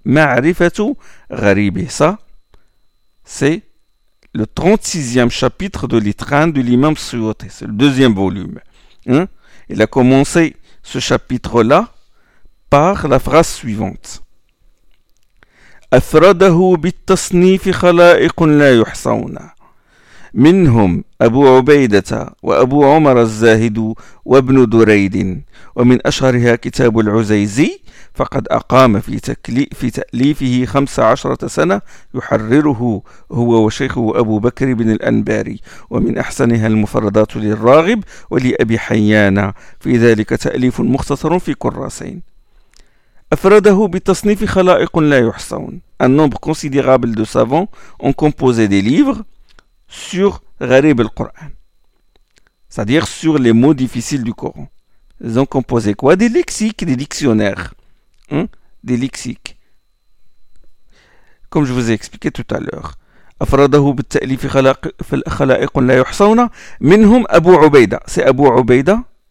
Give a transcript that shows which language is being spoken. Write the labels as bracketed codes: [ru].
[fr] Ma'arifatu Gharib, et ça, c'est le 36e chapitre de l'Itran de l'imam Suyuti, c'est le deuxième volume. Hein? Il a commencé ce chapitre-là par la phrase suivante. [ar] أفرده بالتصنيف خلائق لا يحصون منهم أبو عبيدة وأبو عمر الزاهد وابن دريد ومن أشهرها كتاب العزيزي فقد أقام في تأليفه 15 سنة يحرره هو وشيخه أبو بكر بن الأنباري ومن أحسنها المفردات للراغب ولأبي حيان في ذلك تأليف مختصر في كراسين. [fr] Un nombre considérable de savants ont composé des livres sur Gharib al-Qur'an, c'est-à-dire sur les mots difficiles du Coran. Ils ont composé quoi? Des lexiques, des dictionnaires. Hein? Des lexiques. Comme je vous ai expliqué tout à l'heure. [ar] أفرده بالتأليف خلائق لا يحصون منهم أبو عبيدة. [fr] C'est Abu Ubaida